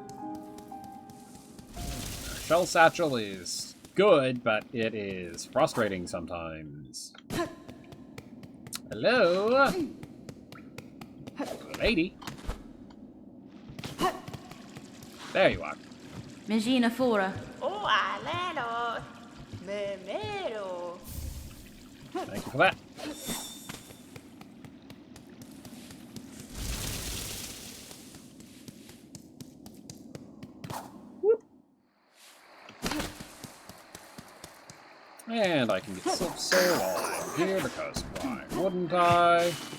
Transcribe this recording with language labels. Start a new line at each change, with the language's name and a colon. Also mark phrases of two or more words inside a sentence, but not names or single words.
English: Shell Satchel is good, but it is frustrating sometimes. Hello? Lady? There you are. Mangina fora. Oh, alelo. Memero. Thank you for that. And I can get Silksong while I'm here, because why wouldn't I?